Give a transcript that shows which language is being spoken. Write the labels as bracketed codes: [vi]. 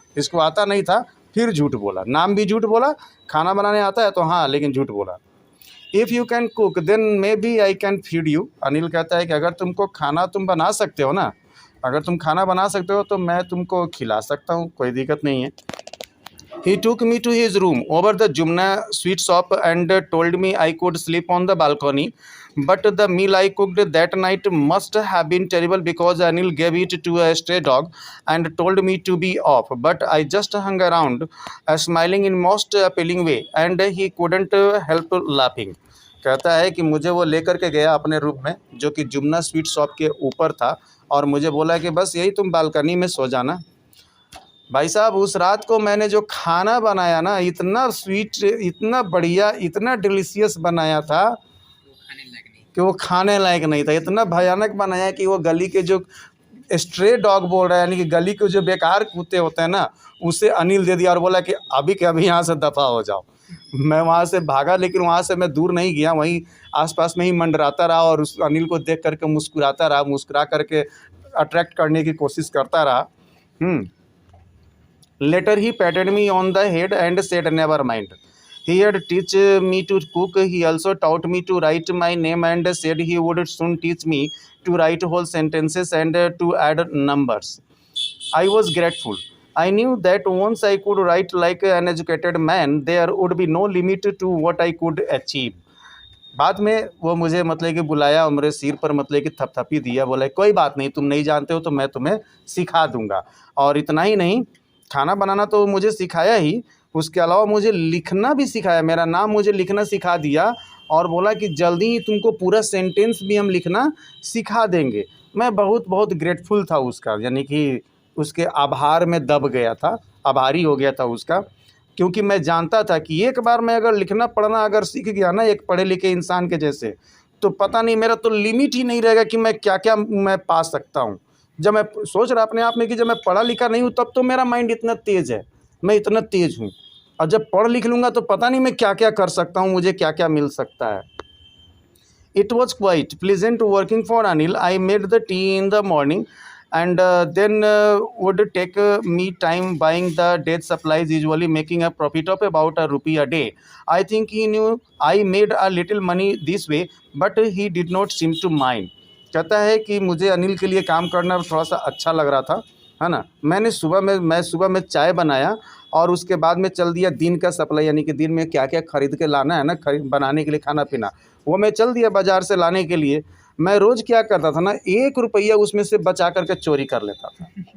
[hi] इसको आता नहीं था, फिर झूठ बोला। नाम भी झूठ बोला, खाना बनाने आता है तो हाँ, लेकिन झूठ बोला। [en] If you can cook then maybe I can feed you. [hi] Anil कहता है कि अगर तुमको खाना तुम बना सकते हो ना, अगर तुम खाना बना सकते हो तो मैं तुमको खिला सकता हूँ, कोई दिक्कत नहीं है। [en] He took me to his room over the Jumna sweet shop and told me I could sleep on the balcony. But the meal I cooked that night must have been terrible because Anil gave it to a stray dog and told me to be off. But I just hung around, smiling in most appealing way, and he couldn't help laughing. [hi] कहता है कि मुझे वो लेकर के गया अपने room में, जो कि जुमना स्वीट शॉप के ऊपर था, और मुझे बोला कि बस यही तुम बालकनी में सो जाना। भाई साहब उस रात को मैंने जो खाना बनाया ना, इतना स्वीट, इतना बढ़िया, इतना डिलीशियस बनाया था कि वो खाने लायक नहीं था। इतना भयानक बनाया कि वो गली के जो स्ट्रे डॉग बोल रहा है, यानी कि गली के जो बेकार कुत्ते होते हैं ना, उसे अनिल दे दिया और बोला कि अभी के अभी यहाँ से दफ़ा हो जाओ। मैं वहाँ से भागा, लेकिन वहाँ से मैं दूर नहीं गया, वहीं आसपास में ही मंडराता रहा और उस अनिल को देख करके मुस्कुराता रहा, मुस्कुरा करके अट्रैक्ट करने की कोशिश करता रहा। [en] Later he patted me on the head and said, "Never mind." He had teach me to cook. He also taught me to write my name and said he would soon teach me to write whole sentences and to add numbers. I was grateful. I knew that once I could write like an educated man, there would be no limit to what I could achieve. [hi] बाद में वो मुझे मतलब कि बुलाया और मेरे सिर पर मतलब कि थपथपी दिया, बोला कोई बात नहीं, तुम नहीं जानते हो तो मैं तुम्हें सिखा दूंगा। और इतना ही नहीं, खाना बनाना तो मुझे सिखाया ही, उसके अलावा मुझे लिखना भी सिखाया। मेरा नाम मुझे लिखना सिखा दिया और बोला कि जल्दी ही तुमको पूरा सेंटेंस भी हम लिखना सिखा देंगे। मैं बहुत बहुत ग्रेटफुल था उसका, यानी कि उसके आभार में दब गया था, आभारी हो गया था उसका। क्योंकि मैं जानता था कि एक बार मैं अगर लिखना पढ़ना अगर सीख गया ना एक पढ़े लिखे इंसान के जैसे, तो पता नहीं मेरा तो लिमिट ही नहीं रहेगा कि मैं क्या क्या मैं पा सकता हूँ। जब मैं सोच रहा अपने आप में कि जब मैं पढ़ा लिखा नहीं हूँ तब तो मेरा माइंड इतना तेज़ है, मैं इतना तेज़ हूँ, और जब पढ़ लिख लूँगा तो पता नहीं मैं क्या क्या कर सकता हूँ, मुझे क्या क्या मिल सकता है। [en] It was quite pleasant working for Anil. I made the tea in the morning and then would take me time buying the day's supplies, usually making a profit of about ₹1 a day. I think he knew I made a little money this way, but he did not seem to mind. [hi] कहता है कि मुझे अनिल के लिए काम करना थोड़ा सा अच्छा लग रहा था, है ना। मैं सुबह में चाय बनाया और उसके बाद में चल दिया दिन का सप्लाई, यानी कि दिन में क्या क्या ख़रीद के लाना है ना, बनाने के लिए खाना पीना, वो मैं चल दिया बाज़ार से लाने के लिए। मैं रोज़ क्या करता था ना, ₹1 उसमें से बचा करके चोरी कर लेता था।